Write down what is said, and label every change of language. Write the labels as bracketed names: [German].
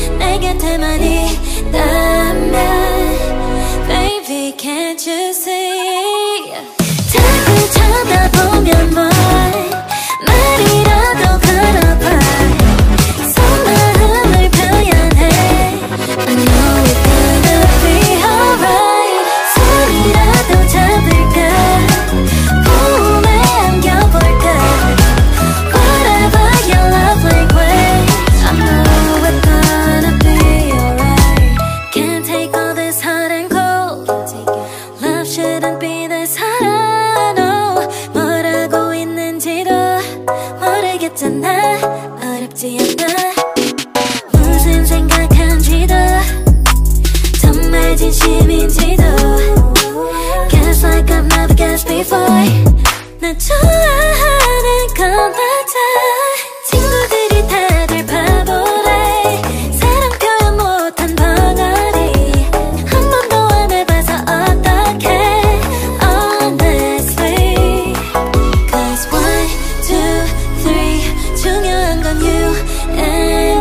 [Korean] 내 곁에만 있다면 [English] baby can't you see. [Korean] 자꾸 쳐다보면 뭘 말이라도 걸어봐. 속마음을 표현해. [English] I know it's gonna be alright. [Korean] 손이라도 잡을까. 꿈에 안겨볼까. [English] Whatever your love language, I know it's gonna be alright. Can't take all this hot and cold. Love shouldn't be this hard. I know [Korean] 뭐라고 있는지도 모르겠잖아. 어렵지 않아. 무슨 생각한지도 정말 진심인지도. [English] Guess like I've never guessed before. [Korean] 나 좋아하는 건 맞아. 친구들이 다들 바보래. 사랑 표현 못한 벙어리. 한 번도 안 해봐서 어떡해 honestly. Cause 1, 2, 3 중요한 건 [English] you and